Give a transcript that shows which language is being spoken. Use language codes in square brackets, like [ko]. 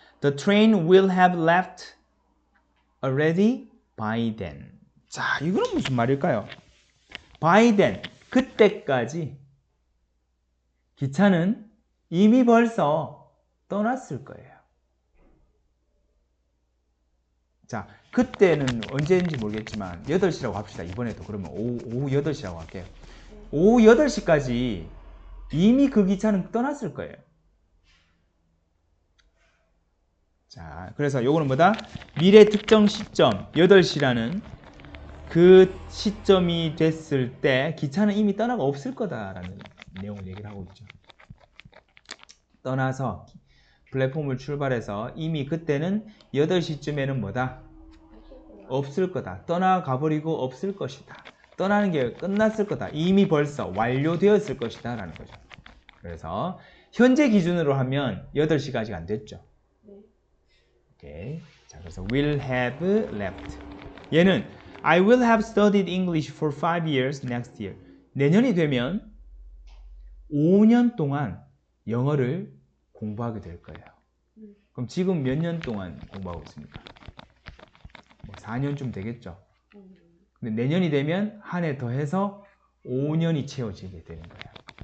[en] The train will have left already by then. [ko] 자, 이거는 무슨 말일까요? [en] by then, [ko] 그때까지 기차는 이미 벌써 떠났을 거예요. 자, 그때는 언제인지 모르겠지만 8시라고 합시다. 이번에도 그러면 오후 8시라고 할게요. 오후 8시까지 이미 그 기차는 떠났을 거예요. 자, 그래서 요거는 뭐다? 미래 특정 시점 8시라는 그 시점이 됐을 때 기차는 이미 떠나가 없을 거다라는 내용을 얘기를 하고 있죠. 떠나서 플랫폼을 출발해서 이미 그때는 8시쯤에는 뭐다? 없을 거다. 떠나가 버리고 없을 것이다. 떠나는 게 끝났을 거다. 이미 벌써 완료되었을 것이다 라는 거죠. 그래서 현재 기준으로 하면 8시까지가 안 됐죠. 오케이. 자, 그래서 [en] will have left. [ko] 얘는 [en] I will have studied English for 5 years next year. [ko] 내년이 되면 5년 동안 영어를 공부하게 될 거예요. 그럼 지금 몇 년 동안 공부하고 있습니까? 뭐 4년쯤 되겠죠. 근데 내년이 되면 한 해 더 해서 5년이 채워지게 되는 거예요.